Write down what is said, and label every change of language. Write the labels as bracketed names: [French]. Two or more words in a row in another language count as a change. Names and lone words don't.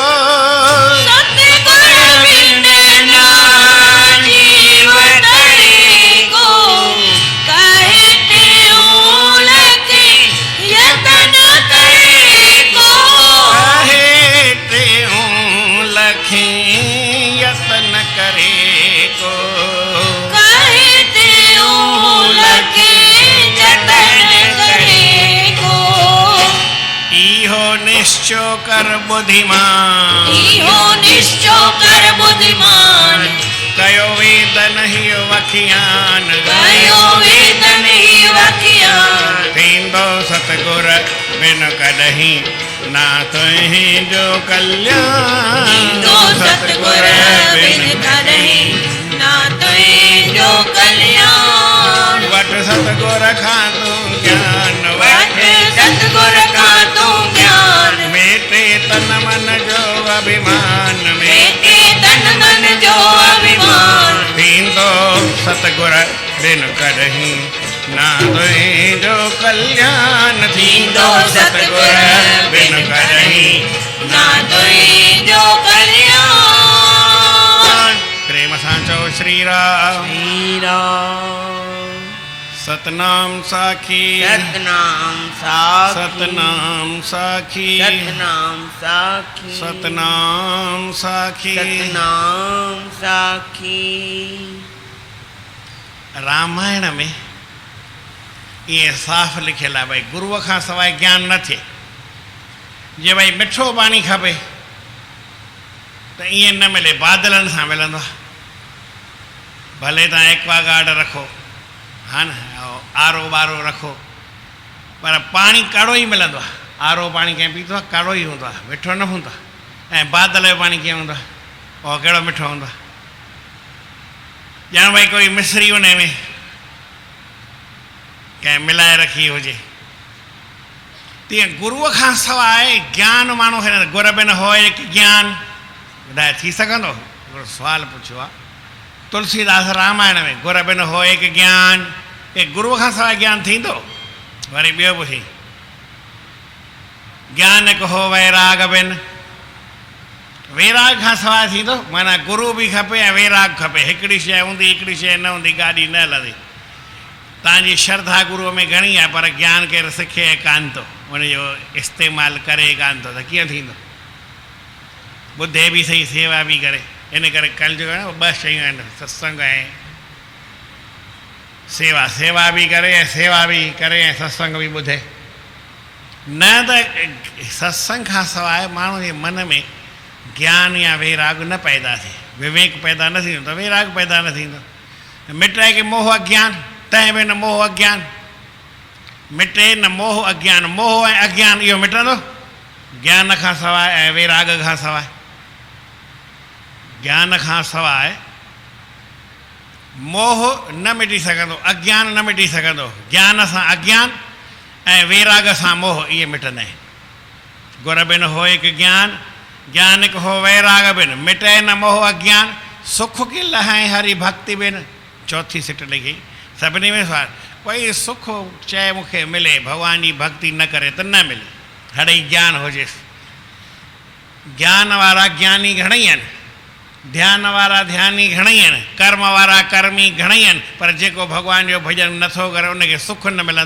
[Sindhi] सतगुर बिन ना जीव तरे को कहे त्यों लखी यतन करे को। कहे टियूं लखी यतन करे को। कहे त्यों लखी यतन करे को। इहो निश्चो कर बुद्धिमान, इहो निश्चो कर बुद्धिमान। कयो वेद नहीं वखियान। कयो वेद नहीं वखियान। थींदो सतगुर बिन कॾहिं ना तुंहिंजो कल्याण। थींदो सतगुर बिन करहीं ना तुंहिंजो कल्याण। वठ सतगुर खां तूं ज्ञान, वठ सतगुर खां तूं ज्ञान। मेटे तन मन जो अभिमान। मेटे तन मन जो अभिमान। थींदो सतगुर बिन कॾहिं ना तुंहिंजो कल्याण। थींदो सतगुर बिन करहीं ना तुंहिंजो कल्याण। प्रेम सां चओ श्री राम। श्री राम। सतनाम साखी, सतनाम साखी, सतनाम साखी, सतनाम साखी, सतनाम साखी। सतनाम साखी। रामायण में ये साफ़ लिखियल आहे भई गुरुअ खां सवाइ ज्ञान न थिए। जे भई मिठो पाणी खपे त ईअं न मिले, बादलनि सां मिलंदो आहे। भले तव्हां एक्वागार्ड रखो, हा न, आरो बारो रखो, पर पाणी काड़ो ई मिलंदो आहे। आरो पाणी कंहिं पीतो आहे काड़ो ई हूंदो आहे, मिठो न हूंदो आहे। ऐं बादल जो पाणी कीअं हूंदो आहे, उहो कहिड़ो मिठो हूंदो आहे। ॼण भई कोई मिश्री उन में कंहिं मिलाए रखी हुजे। तीअं गुरुअ खां सवाइ ज्ञान माण्हू हिन [Awadhi] गुर बिन होए ज्ञान [Sindhi] ॿुधाए थी सघंदो? हिकिड़ो सुवालु पुछियो आहे तुलसीदास रामायण में, [Awadhi] गुर बिन होए ज्ञान, [Sindhi] के गुरुअ खां सवाइ ज्ञान थींदो? वरी ॿियो पुछी, [Awadhi] ज्ञान को हो वैराग बिन, [Sindhi] वैराग खां सवाइ थींदो माना गुरू बि खपे ऐं वैराग खपे। हिकिड़ी शइ हूंदी हिकिड़ी शइ न हूंदी गाॾी न हलंदी। तव्हांजी श्रद्धा गुरूअ में घणी आहे पर ज्ञान केरु सिखे कान थो, उनजो इस्तेमालु करे कान थो त कीअं थींदो? ॿुधे बि सही सेवा बि करे। इन करे कलयुग में ॿ शयूं आहिनि, सत्संग ऐं सेवा। सेवा बि करे ऐं सेवा बि करे ऐं सत्संग बि ॿुधे। न त सत्संग खां सवाइ माण्हू जे मन में ज्ञान या वैराग न पैदा थिए, विवेक पैदा न थींदो त वैराग पैदा न थींदो। मिटाए के मोह अज्ञान, तंहिं बि न मोह अज्ञान मिटे न मोह अज्ञान। मोह ऐं अज्ञान इहो मिटंदो ज्ञान खां सवाइ ऐं वैराग खां सवाइ। ज्ञान खां सवाइ मोह न मिटी सघंदो, अज्ञान न मिटी सघंदो। ज्ञान सां अज्ञान ऐं वैराग सां मोह इहे मिटंदा आहिनि। गुर बिन हो हिकु ज्ञान, ज्ञान हिकु हो वैराग बिन, मिटे न मोह अज्ञान। [Awadhi] सुख की लहाए हरी भक्ति बिन। [Sindhi] चौथी सिट लिखी सभिनी में सवाल, कोई सुख चए मूंखे मिले, भॻवान जी भक्ति न करे त न मिले। हड़ई ज्ञान हुजेसि। ज्ञान वारा ज्ञानी घणेई आहिनि, ध्यान वारा ध्यानी घणेई आहिनि, कर्म वारा कर्मी घणेई आहिनि, पर जेको भॻवान जो भॼन नथो करे उनखे सुख न मिलंदो।